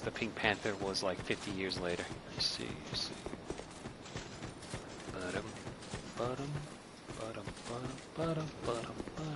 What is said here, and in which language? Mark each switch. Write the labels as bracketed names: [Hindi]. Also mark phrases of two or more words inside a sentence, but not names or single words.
[English] The Pink Panther was like 50 years later. Let's see. Ba-dum, ba-dum, ba-dum, ba-dum, ba-dum, ba-dum, ba-dum.